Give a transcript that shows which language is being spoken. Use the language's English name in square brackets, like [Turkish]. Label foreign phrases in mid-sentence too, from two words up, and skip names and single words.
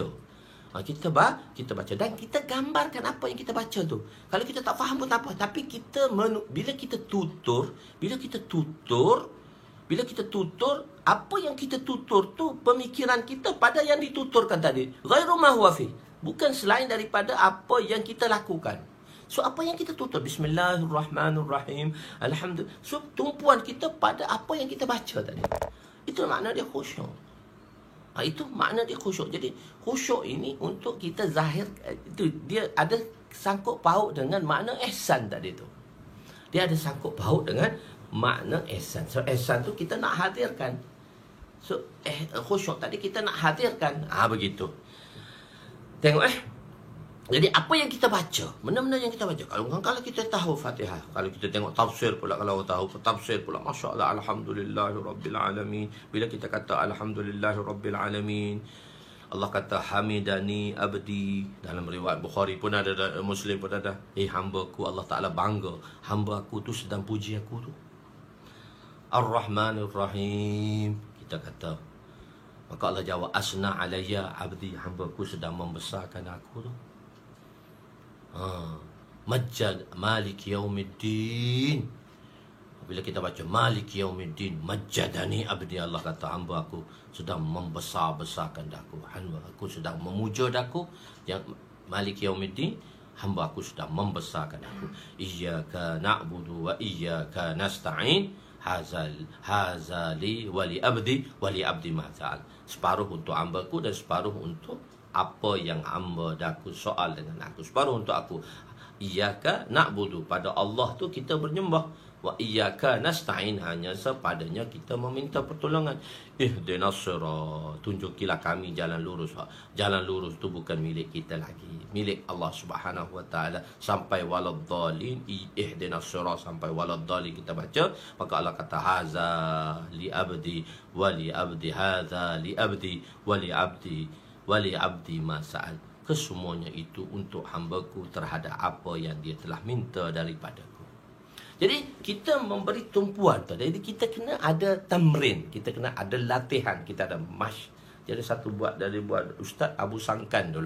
[Malay] Kita baca dan kita gambarkan apa yang kita baca tu. Kalau kita tak faham pun tak apa, tapi kita bila kita tutur, apa yang kita tutur tu pemikiran kita pada yang dituturkan tadi. [Arabic] غير ما هو في. [Malay] Bukan selain daripada apa yang kita lakukan. So apa yang kita tutur, Bismillahirrahmanirrahim, Alhamdulillah. So tumpuan kita pada apa yang kita baca tadi. Itu makna dia khusyuk. Itu makna dia khusyuk. Jadi khusyuk ini untuk kita zahir, itu dia ada sangkut paut dengan makna ihsan tadi tu. Dia ada sangkut paut dengan makna ihsan. So ihsan tu kita nak hadirkan. So khusyuk tadi kita nak hadirkan. Begitu. Tengok Jadi apa yang kita baca, benda-benda yang kita baca. Kalau kita tahu Fatihah, kalau kita tengok tafsir pula, kalau tahu tafsir pula, [Arabic] ما شاء الله, الحمد لله رب العالمين. [Malay] Bila kita kata [Arabic] الحمد لله رب العالمين, [Malay] Allah kata [Arabic] حمدني عبدي. [Malay] Dalam riwayat Bukhari pun ada, Muslim pun ada. Hamba-Ku, Allah Ta'ala bangga, hamba aku tu sedang puji aku tu. [Arabic] الرحمن الرحيم, [Malay] kita kata. Maka Allah jawab, [Arabic] أثنى علي عبدي, [Malay] hamba-Ku sedang membesarkan aku tu. [Arabic] مجد مالك يوم الدين. [Malay] Bila kita baca [Arabic] مالك يوم الدين, مجدني عبدي, [Malay] Allah kata hamba aku sedang membesar-besarkan aku. Hamba aku sedang memuja aku. Yang [Arabic] مالك يوم الدين, [Malay] hamba aku sedang membesarkan aku. [Arabic] إياك نعبد وإياك نستعين. هذا لي ولعبدي ما سأل. [Malay] Separuh untuk hamba aku dan separuh untuk apa yang hamba daku soal dengan aku. Separuh untuk aku. [Arabic] إياك نعبد, [Malay] pada Allah tu kita bernyembah. [Arabic] وإياك نستعين, [Malay] hanya sepadanya kita meminta pertolongan. [Arabic] اهدنا الصراط, [Malay] tunjukilah kami jalan lurus. Jalan lurus tu bukan milik kita lagi, milik Allah [Arabic] سبحانه وتعالى. [Malay] Sampai waladdallin, [Arabic] اهدنا الصراط [Malay] sampai waladdallin kita baca, maka Allah kata [Arabic] هذا لي عبدي و لي عبدي هذا لي عبدي و لي عبدي ولي عبدي ما سأل. [Malay] Kesemuanya itu untuk hamba-Ku terhadap apa yang dia telah minta daripadaku. Jadi kita memberi tumpuan tu. Jadi kita kena ada tamrin, kita kena ada latihan, kita ada mash. Dia ada satu buat Ustaz Abu Sangkan dulu.